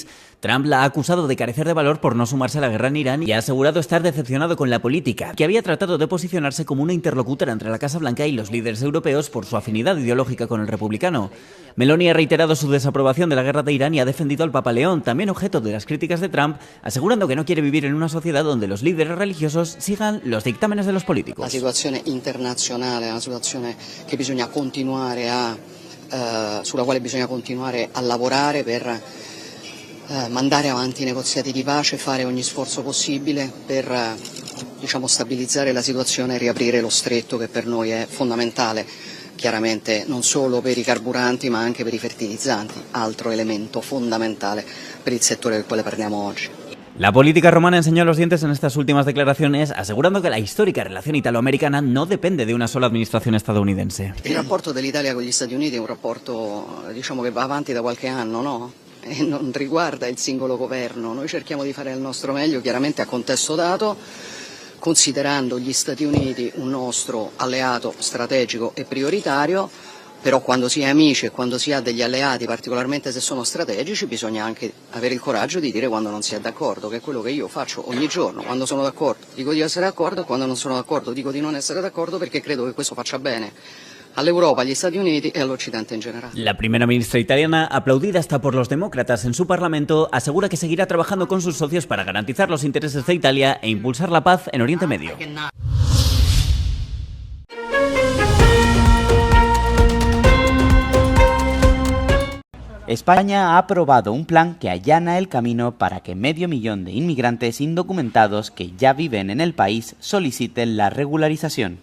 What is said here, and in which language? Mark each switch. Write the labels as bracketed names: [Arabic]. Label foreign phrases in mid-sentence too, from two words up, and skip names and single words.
[Spanish] Trump la ha acusado de carecer de valor por no sumarse a la guerra en Irán y ha asegurado estar decepcionado con la política, que había tratado de posicionarse como una interlocutora entre la Casa Blanca y los líderes europeos por su afinidad ideológica con el republicano. Meloni ha reiterado su desaprobación de la guerra de Irán y ha defendido al Papa León, también objeto de las críticas de Trump, asegurando que no quiere vivir en una sociedad donde los líderes religiosos sigan los dictámenes de los políticos. [Italian] La situazione internazionale è una situazione che bisogna continuare sulla quale bisogna continuare a lavorare per mandare avanti i negoziati di pace, fare ogni sforzo possibile per stabilizzare la situazione e riaprire lo stretto che per noi è fondamentale, chiaramente non solo per i carburanti ma anche per i fertilizzanti, altro elemento fondamentale per il settore del quale parliamo oggi. [Spanish] La política romana enseñó los dientes en estas últimas declaraciones, asegurando que la histórica relación italoamericana no depende de una sola [Italian] administrazione statunitense. Il rapporto dell'Italia con gli Stati Uniti è un rapporto che va avanti da qualche anno, no? E non riguarda il singolo governo. Noi cerchiamo di fare il nostro meglio, chiaramente a contesto dato, considerando gli Stati Uniti un nostro alleato strategico e prioritario. Però quando si è amici e quando si ha degli alleati, particolarmente se sono strategici, bisogna anche avere il coraggio di dire quando non si è d'accordo, che è quello che io faccio ogni giorno. Quando sono d'accordo dico di essere d'accordo, quando non sono d'accordo dico di non essere d'accordo, perché credo che questo faccia bene all'Europa, agli Stati Uniti e all'Occidente [Spanish] en general. La primera ministra italiana, aplaudida hasta por los demócratas en su parlamento, asegura que seguirá trabajando con sus socios para garantizar los intereses de Italia e impulsar la paz en Oriente Medio. España ha aprobado un plan que allana el camino para que 500.000 de inmigrantes indocumentados que ya viven en el país soliciten la regularización.